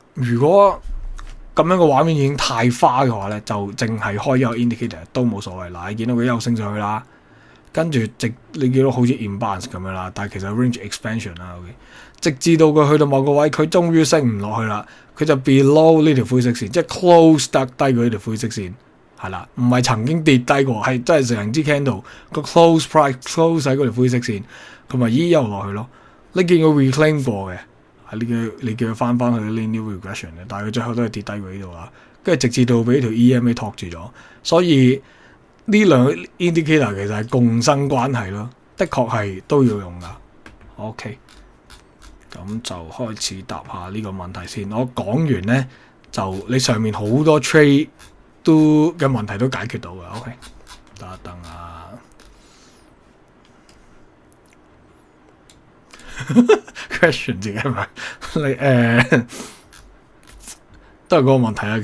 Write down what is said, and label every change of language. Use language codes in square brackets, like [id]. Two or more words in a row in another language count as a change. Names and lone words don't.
[yue] 如果咁樣個畫面已經太花嘅話咧，就淨係開一個 indicator 都冇所謂。嗱，你見到佢又升上去啦， 跟住你見到好似 imbalance 咁樣啦，但係其實 [en] range expansion [yue] 啦，OK， 直至到佢去到某個位，佢終於升唔落去啦，佢就 below 呢條灰色線，即係 close 得低過呢條灰色線，係啦，唔係曾經跌低過，係真係成支 candle 個 [en] close price close [yue] 喺嗰條灰色線，佢咪又落去咯。你見佢 reclaim 過嘅，你叫佢翻去 [en] linear regression [yue] 嘅，但係佢最後都係跌低過呢度啦，跟住直至到俾條 EMA 托住咗，所以呢兩個 indicator 其實係共生關係咯，的確係都要用噶。OK， 咁就開始答下呢個問題先。我講完呢，就你上面好多 trade 都嘅問題都解決到嘅。OK， 等一等啊。question 自己係咪你都係嗰個問題啊。